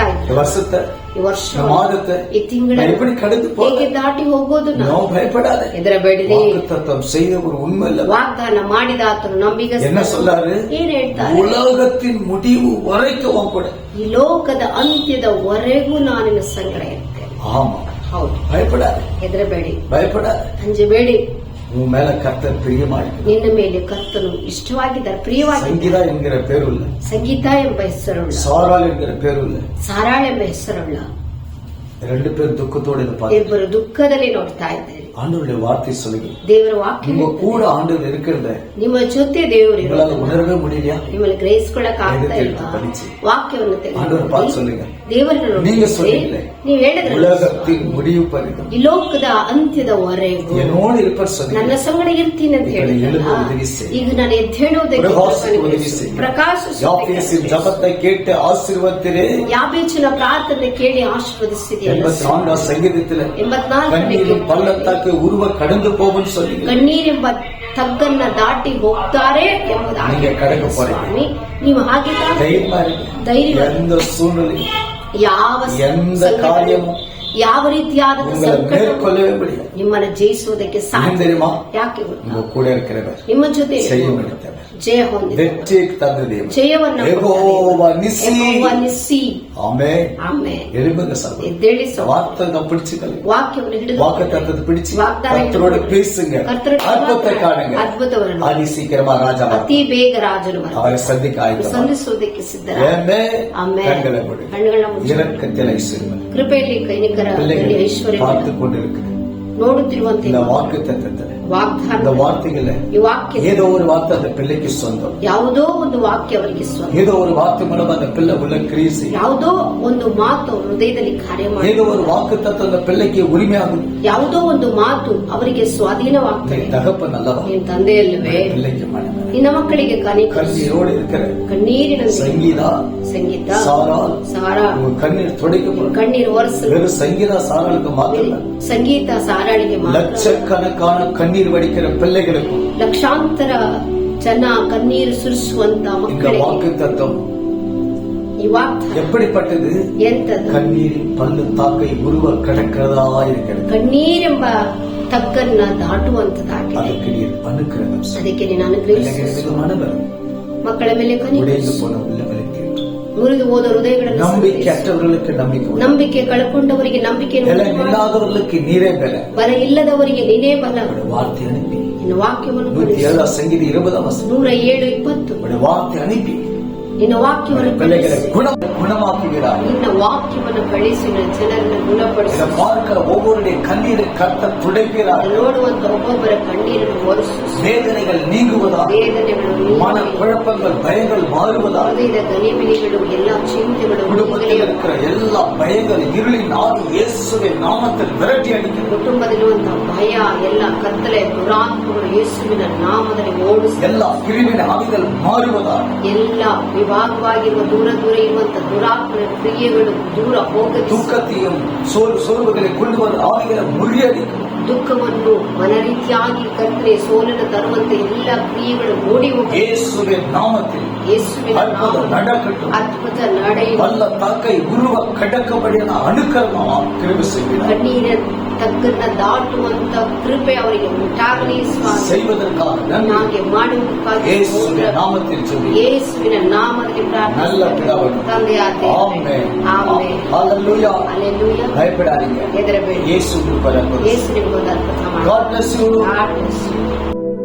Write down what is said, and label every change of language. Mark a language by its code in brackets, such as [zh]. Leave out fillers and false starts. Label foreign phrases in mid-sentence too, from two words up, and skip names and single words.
[ta] இந்த [kn] ಇದ್ರು. [ta] வருஷத்தை, [kn] ಈ ವರ್ಷ, [ta] இந்த மாதத்தை [kn] ಈ ತಿಂಗಳ [ta] நான் எப்படி கடந்து [kn] ಹೇಗೆ [ta] போக? [kn] ದಾಟಿ ಹೋಗೋದು? [ta] நோ பயப்படாத. [kn] ಹೆದರಬೇಡಿರಿ. [ta] வாக்குத்தத்தம் செய்த ஒரு உண்மை இல்ல. [kn] ವಾಗ್ದಾನ ಮಾಡಿದ ಆತನು ನಂಬಿಗಸ್ತ. [ta] என்ன சொல்லாரு? [kn] ಏನ್ ಹೇಳ್ತಾರೆ? [ta] உலகத்தின் முடிவு வரைக்கும் உன் கூட. [kn] ಈ ಲೋಕದ ಅಂತ್ಯದವರೆಗೂ ನಾನು ನಿನ್ನ ಸಂಗಡ ಇರ್ತೇನೆ. [ta] ஆமா, [kn] ಹೌದು, [ta] பயப்படாத, [kn] ಹೆದರಬೇಡಿ, [ta] பயப்படாத. [kn] ಅಂಜಬೇಡಿ. [ta] உன் மேல கர்த்தர் பிரியமாயிருக்கிறார். [kn] ನಿನ್ನ ಮೇಲೆ ಕರ್ತನು ಇಷ್ಟವಾಗಿದ್ದಾರೆ, ಪ್ರಿಯವಾಗಿದ್ದಾರೆ. [ta] சங்கீதா என்கிற பேருள்ள, [kn] ಸಂಗೀತ ಎಂಬ ಹೆಸರುಳ್ಳ, [ta] சாராள் என்கிற பேருள்ள [kn] ಸಾರಾಳ ಎಂಬ ಹೆಸರುಳ್ಳ [ta] 2 பேர் துக்கத்தோடு இருப்பாங்க. [kn] ಇಬ್ಬರು ದುಃಖದಲ್ಲಿ ನೋಡ್ತಾ ಇದ್ದಾರೆ. [ta] ஆண்டவருடைய வார்த்தை சொல்லுங்க, [kn] ದೇವರ ವಾಕ್ಯ [ta] உங்க கூட ஆண்டவர் இருக்கிறத [kn] ನಿಮ್ಮ ಜೊತೆ ದೇವರು [ta] உங்களால உணரவே முடியலையா? [kn] ನಿಮ್ಮನ್ನು ಗ್ರಹಿಸ್ಕೊಳ್ಳಕ್ ಆಗ್ತಾ [ta] எடுத்து [kn] ಇಲ್ಲ. [ta] படிச்சு [kn] ವಾಕ್ಯವನ್ನು [ta] ஆண்டவர் பார்த்து சொல்லுங்க. [kn] ದೇವರನ್ನು [ta] நீங்க [kn] ನೋಡಿ [ta] சொன்னீங்களே, [kn] ನೀವು ಹೇಳಿದ್ರೆ [ta] உலகத்தின் முடிவு பரிதம் [kn] ಈ ಲೋಕದ ಅಂತ್ಯದವರೆಗೂ [ta] என்னோடு இருப்பார் சொன்னீங்க. [kn] ನನ್ನ ಸಂಗಡ ಇರ್ತೀನಿ ಅಂತ [ta] இப்ப [kn] ಹೇಳಿದ್ರಲ್ಲ. [ta] எழுத உதவி செய். [kn] ಈಗ ನಾನು ಎದ್ದೇಳುವುದಕ್ಕೆ [ta] பிரகாசிக்க உதவி செய். யாபேசின் ஜெபத்தை கேட்டு ஆசீர்வதித்தீரே. [kn] ಯಾಬೇಚನ ಪ್ರಾರ್ಥನೆ ಕೇಳಿ ಆಶೀರ್ವದಿಸಿದೆಯಲ್ಲ. [ta] 84 சங்கீதத்துல [kn] 84 [ta] கண்ணீரின் பள்ளத்தாக்கு உருவ கடந்து போகும்னு சொன்னீங்க. [kn] ಕಣ್ಣೀರೆಂಬ ತಗ್ಗನ್ನ ದಾಟಿ ಹೋಗ್ತಾರೆ ಎಂಬುದಾಗಿ [ta] நீங்க கடக்க போறீங்க. [kn] ಸ್ವಾಮಿ ನೀವು ಹಾಗೆ [ta] தைரியமா இருங்க. [kn] ಧೈರ್ಯ [ta] எந்த சூழ்நிலை [kn] ಯಾವ [ta] எந்த [kn] ಸಂಕಟ, [ta] காரியமும் [kn] ಯಾವ ರೀತಿಯಾದ [ta] உங்களை [kn] ಸಂಕಟ [ta] மேற்கொள்ளவே முடியாது. [kn] ನಿಮ್ಮನ್ನ ಜಯಿಸುವುದಕ್ಕೆ [ta] ஏன் [kn] ಸಾಧ್ಯ. [ta] தெரியுமா? [kn] ಯಾಕೆ ಗೊತ್ತಾ? [ta] உங்க கூட இருக்கிறவர் [kn] ನಿಮ್ಮ ಜೊತೆ [ta] செய்ய முடித்தவர், [kn] ಜಯ ಹೊಂದಿದ [ta] வெற்றி தந்த தேவன், [kn] ಜಯವನ್ನು [ta] யெகோவா நிசி. [kn] ನಿಸ್ಸಿ. [ta] ஆமென். [kn] ಆಮೆನ್. [ta] எழும்புங்க சகோதரர். [kn] ಎದ್ದೇಳಿ ಸಹೋದರ. [ta] வார்த்தை பிடிச்சுக்கல, [kn] ವಾಕ್ಯವನ್ನು ಹಿಡಿದು [ta] வாக்குத்தத்தத்தை பிடிச்சு [kn] வாக்தானம் [ta] கர்த்தரோட பேசுங்க, [kn] ಕರ್ತನ [ta] அற்புதத்தை காணுங்க. [kn] ಅದ್ಭುತವನ್ನು [ta] அதி சீக்கிரமா ராஜா [kn] ಅತಿ ಬೇಗ ರಾಜನು ಬರುತ್ತಾನೆ. [ta] அவரை சந்திக்க ஆயத்தமா. [kn] ಸಂಧಿಸುವುದಕ್ಕೆ ಸಿದ್ಧರ. ಆಮೆನ್. [ta] கண்களை மூடு. [kn] ಕಣ್ಣುಗಳನ್ನ ಮುಚ್ಚಿ. [ta] இரக்கத்தில் ஐஸ்வர்யம் [kn] ಕೃಪೆಯಲ್ಲಿ ಕೈನಿಕರ [ta] பிள்ளைகள் [kn] ಐಶ್ವರ್ಯ [ta] பார்த்து கொண்டிருக்கிறது. [kn] ನೋಡುತ್ತಿರುವಂತೆ [ta] இந்த வாக்குத்தத்தத்தை, [kn] ವಾಗ್ದಾನ, [ta] இந்த வார்த்தைகளை [kn] ಈ ವಾಕ್ಯ [ta] ஏதோ ஒரு வார்த்தை அந்த பிள்ளைக்கு சொந்தம். [kn] ಯಾವುದೋ ಒಂದು ವಾಕ್ಯ ಅವರಿಗೆ ಸ್ವಂತ. [ta] ஏதோ ஒரு வார்த்தை மூலம் அந்த பிள்ளை உள்ள கிரியை செய்யும். [kn] ಯಾವುದೋ ಒಂದು ಮಾತು ಅವ್ರ ಹೃದಯದಲ್ಲಿ ಕಾರ್ಯ [ta] ஏதோ [kn] ಮಾಡಿ, [ta] ஒரு வாக்குத்தத்தம் அந்த பிள்ளைக்கு உரிமையாகும். [kn] ಯಾವುದೋ ಒಂದು ಮಾತು ಅವರಿಗೆ ಸ್ವಾಧೀನವಾಗ್ತದೆ. [ta] தகப்பன் நல்லவா, [kn] ನಿನ್ ತಂದೆಯಲ್ಲವೇ [ta] பிள்ளைக்கு மனமே [kn] ನಿನ್ನ ಮಕ್ಕಳಿಗೆ ಕನಿಕರಿಸು. [ta] கண்ணீரோடு இருக்கிற [kn] ಕಣ್ಣೀರಿನ [ta] சங்கீதா, [kn] ಸಂಗೀತ, [ta] சாரால் [kn] ಸಾರಾ [ta] உங்க கண்ணீர் துடைக்கப்படும். [kn] ಕಣ್ಣೀರು ಒರೆಸಲು. [ta] வெறும் சங்கீதா சாராளுக்கு மாத்திரம் [kn] ಸಂಗೀತ ಸಾರಾಳಿಗೆ ಮಾತ್ರ, [ta] லட்சக்கணக்கான கண்ணீர் வடிக்கிற பிள்ளைகளுக்கும் [kn] ಲಕ್ಷಾಂತರ ಜನ ಕಣ್ಣೀರು ಸುರಿಸುವಂತ [ta] இந்த [kn] ಮಕ್ಕಳಿಗೆ [ta] வாக்கு தத்துவம் [kn] ಈ ವಾಕ್ಯ [ta] எப்படிப்பட்டது? [kn] ಎಂತದು? [ta] கண்ணீரின் பள்ளு தாக்கை உருவ கடக்கிறதா இருக்கிறது. [kn] ಕಣ್ಣೀರೆಂಬ ತಗ್ಗನ್ನ ದಾಟುವಂತದಾಗಿದೆ. [ta] அதுக்கு நீர் அனுக்கிரகம் செய். [kn] ಅದಕ್ಕೆ ನೀನು [ta] பிள்ளைகள் [kn] ಅನುಗ್ರಹಿಸು. [ta] மீது மனவரும் [kn] ಮಕ್ಕಳ ಮೇಲೆ [ta] உடைந்து [kn] ಕನಿಕರಿಸು. [ta] போன உள்ளவர்களுக்கு, [kn] ಮುರಿದು ಹೋದ ಹೃದಯಗಳನ್ನು [ta] நம்பிக்கை [kn] ಸಂತೈಸು. [ta] அற்றவர்களுக்கு நம்பிக்கை உண்டு. [kn] ನಂಬಿಕೆ ಕಳ್ಕೊಂಡವರಿಗೆ ನಂಬಿಕೆಯನ್ನು [ta] பலம் [kn] ಉಂಟು ಮಾಡು. [ta] இல்லாதவர்களுக்கு நீரே பல. [kn] ಬಲ ಇಲ್ಲದವರಿಗೆ ನೀನೇ ಬಲ. [ta] உடைய வார்த்தை அனுப்பி [kn] ನಿನ್ನ ವಾಕ್ಯವನ್ನು [ta] 107 சங்கீத 20 வசனம் [kn] 107:20 [ta] உடைய வார்த்தை அனுப்பி [kn] ನಿನ್ನ ವಾಕ್ಯವನ್ನು [ta] பிள்ளைகளை [kn] ಕಳಿಸಿ. [ta] குணமாக்குகிறார். [kn] ನಿನ್ನ ವಾಕ್ಯವನ್ನು ಕಳಿಸಿ ನನ್ನ ಜನರನ್ನು ಗುಣಪಡಿಸಿ. [ta] இதை பார்க்கிற ஒவ்வொருடைய கண்ணீரை கர்த்தர் துடைக்கிறார். [kn] ನೋಡುವಂತ ಒಬ್ಬೊಬ್ಬರ ಕಣ್ಣೀರನ್ನು ಒರೆಸು. [ta] வேதனைகள் நீங்குவதாக, [kn] ವೇದನೆಗಳು [ta] மன [kn] ನೀಗಿ, [ta] குழப்பங்கள் பயங்கள் மாறுவதாக, [kn] ಹೃದಯದ ಗಲಿಬಿಲಿಗಳು ಎಲ್ಲ ಚಿಂತೆಗಳು [ta] குடும்பத்தில் [kn] ನೀಗಿ, [ta] இருக்கிற எல்லா பயங்கள் இருளின் ஆவி இயேசுவின் நாமத்தில் விரட்டி அடிக்கிறது. [kn] ಕುಟುಂಬದಲ್ಲಿರುವಂತಹ ಭಯ ಎಲ್ಲ ಕತ್ತಲೆ ದುರಾತ್ಮಗಳು ಯೇಸುವಿನ ನಾಮದಲ್ಲಿ ಓಡಿಸಿ. [ta] எல்லா கிருமியின் ஆவிகள் மாறுவதாக, [kn] ಎಲ್ಲ ವಿಭಾಗವಾಗಿರುವ ದೂರ ದೂರ ಇರುವಂತ ದುರಾತ್ಮನ ಕ್ರಿಯೆಗಳು ದೂರ ಹೋಗಲಿ. [ta] தூக்கத்தையும் சோர்வுகளை கொண்டு வரும் ஆவிகளை முறியடிக்கும். [kn] ದುಃಖವನ್ನು ಮನರೀತಿಯಾಗಿ ಕರ್ತನೆ ಸೋಲನ್ನು ತರುವಂತೆ ಎಲ್ಲ ಕ್ರಿಯೆಗಳು ಓಡಿ ಹೋಗಿ [ta] இயேசுவின் நாமத்தில் [kn] ಯೇಸುವಿನ [ta] அற்புதம் நடக்கட்டும். [kn] ಅದ್ಭುತ ನಡೆಯುವ. [ta] வல்ல தாக்கை உருவ கடக்கபடியான அனுக்கரணமா கிருபை செய்கிறார். [kn] ಕಣ್ಣೀರ ತಗ್ಗನ್ನ ದಾಟುವಂತ ಕೃಪೆ ಅವರಿಗೆ ಉಂಟಾಗಲಿ ಸ್ವಾಮಿ. [ta] செய்வதற்காக நன்றி. [kn] ಹಾಗೆ ಮಾಡುವುದಕ್ಕಾಗಿ [ta] இயேசுவின் நாமத்தில் ஜெபி. [kn] ಯೇಸುವಿನ ನಾಮದಲ್ಲಿ [ta] நல்ல [kn] ಪ್ರಾರ್ಥನೆ [ta] பிதாவே. [kn] ತಂದೆಯಾದ [ta] ஆமென். [kn] ಆಮೆನ್. [ta] ஹalleluya. [kn] ಹಲ್ಲೆಲೂಯಾ. [ta] பயப்படாதீங்க. [kn] ಹೆದರಬೇಡಿ. [ta] இயேசு கிருபை. [kn] ಯೇಸುವಿನ ಒಂದು ಅದ್ಭುತ ಮಾಡಿ. [en] God bless you. God bless you.